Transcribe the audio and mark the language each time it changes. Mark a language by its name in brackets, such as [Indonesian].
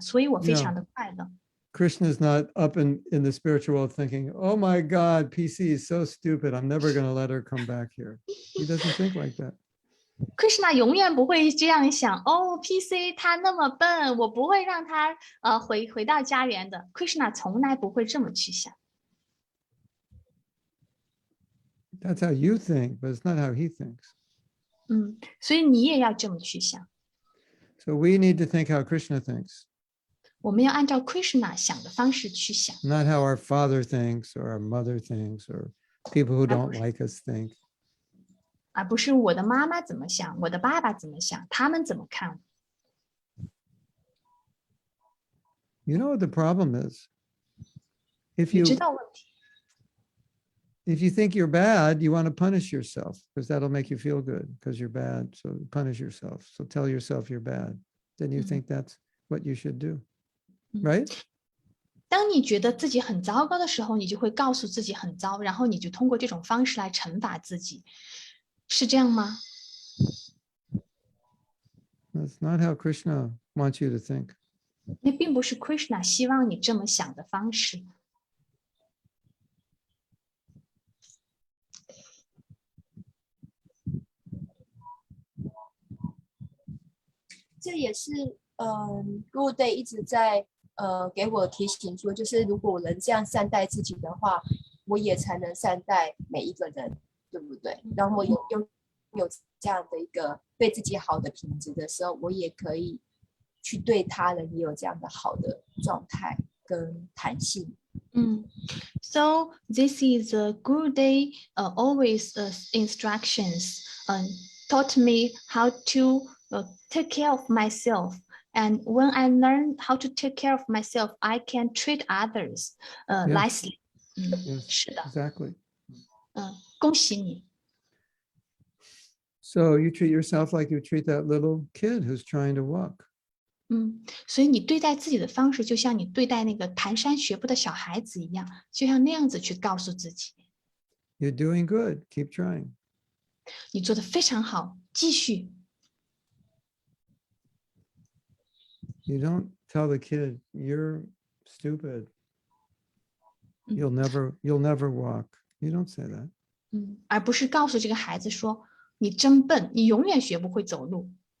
[Chinese] 所以我非常的快乐。 [English] Krishna's not up in the spiritual world thinking, oh my God, PC is so stupid. I'm never going to let her come back here. He doesn't think like that. [Chinese] Krishna 永远不会这样想。哦 ，PC 他那么笨，我不会让他回到家园的。 Krishna 从来不会这么去想。 [English] That's how you think, but it's not how he thinks. [Chinese] 所以你也要这么去想。 [English] So we need to think how Krishna thinks, [Chinese] 我们要按照 Krishna 想的方式去想， [English] not how our father thinks or our mother thinks or people who don't like us think. [Chinese] 而不是我的妈妈怎么想，我的爸爸怎么想，他们怎么看。 [English] You know what the problem is? If [Chinese] 你 [English] you [Chinese] 知道问题。 [English] if you think you're bad, you want to punish yourself because that'll make you feel good because you're bad. So punish yourself. So tell yourself you're bad. Then you think that's what you should do. Right? [Chinese] 当你觉得自己很糟糕的时候，你就会告诉自己很糟，然后你就通过这种方式来惩罚自己，是这样吗？ [English] That's not how Krishna wants you to think. [Chinese] 那并不是 Krishna 希望你这么想的方式。这也是Good Day 一直在给我提醒说，就是如果我能这样善待自己的话，我也才能善待每一个人，对不对？然后我有这样的一个对自己好的品质的时候，我也可以去对他人也有这样的好的状态跟弹性。 [English] So this is a good day. Always instructions taught me how to take care of myself. And when I learn how to take care of myself, I can treat others nicely. Yes, [Chinese] 是的， [English] exactly. [Chinese] 恭喜你。 [English] So you treat yourself like you treat that little kid who's trying to walk. [Chinese] 所以你对待自己的方式，就像你对待那个蹒跚学步的小孩子一样，就像那样子去告诉自己， [English] You're doing good. Keep trying. [Chinese] 你做的非常好，继续。 [English] You don't tell the kid you're stupid. You'll never walk. You don't say that. [Chinese] 而不是告诉这个孩子说你真笨，你永远学不会走路。